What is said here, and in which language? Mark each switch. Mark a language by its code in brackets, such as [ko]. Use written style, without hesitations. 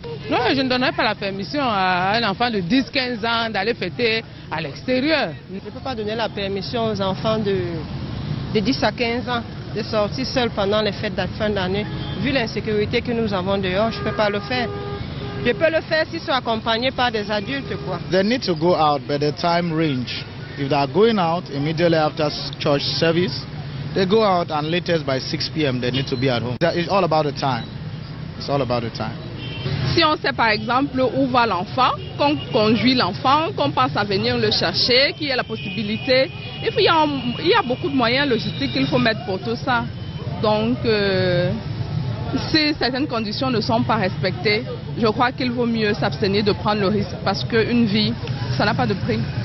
[fr] Non, je ne donnerai pas la permission à un enfant de 10-15 ans d'aller fêter à l'extérieur. Je ne peux pas donner la permission aux enfants de 10 à 15 ans de sortir seuls pendant les fêtes de fin d'année. Vu l'insécurité que nous avons dehors, je ne peux pas le faire. Je peux le faire s'ils sont accompagnés par des adultes, quoi. [en] They need to go out, but the time range. If they are going out immediately after church service, they go out and latest by 6 p.m. they need to be at home. It's all about the time. It's all about the time. [fr] Si on sait par exemple où va l'enfant, qu'on conduit l'enfant, qu'on pense à venir le chercher, qu'il y a la possibilité, il y a beaucoup de moyens logistiques qu'il faut mettre pour tout ça. Donc, si certaines conditions ne sont pas respectées, je crois qu'il vaut mieux s'abstenir de prendre le risque parce qu'une vie, ça n'a pas de prix.